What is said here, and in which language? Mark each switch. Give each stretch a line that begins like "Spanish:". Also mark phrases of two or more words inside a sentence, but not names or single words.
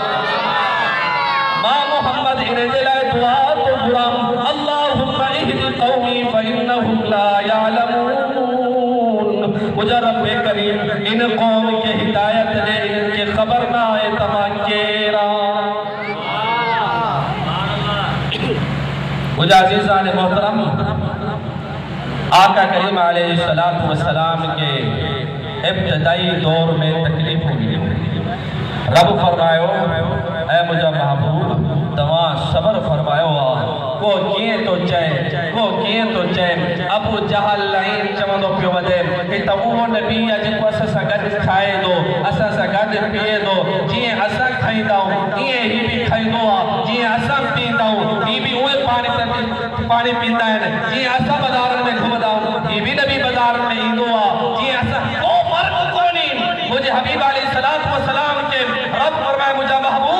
Urdu: ماں محمد انہیں جلائے دعا تو غرام
Arabic: اللہم اہد قومی فإنہم لا یعلمون
Urdu: مجھے رب کریم ان قوم کے ہدایت دے ان کے خبر نہ آئے تماکیرا مجھے عزیزان محترم آقا کریم علیہ السلام کے ابتدائی دور میں تکلیف ہوگی
Sindhi: रब फरमायो ऐ मुझा महबूब तव्हां सबर फरमायो को कीअं थो चए को कीअं थो चए अबू जहल लाइन चवंदो पियो वधे ही त उहो नबी आहे जेको असां सां गॾु खाए थो असां सां गॾु पीए थो जीअं असां खाईंदा आहियूं ईअं ही बि खाईंदो आहे जीअं असां पींदा आहियूं ही बि उहे पाणी पींदा आहिनि जीअं असां बाज़ारनि में घुमंदा आहियूं ही बि नबी बाज़ारनि में ईंदो आहे जीअं असां को फ़र्क़ु कोन्हे मुंहिंजे हबीब
Arabic: عليه الصلاة والسلام
Sindhi: खे रब फरमाए मुंहिंजा महबूब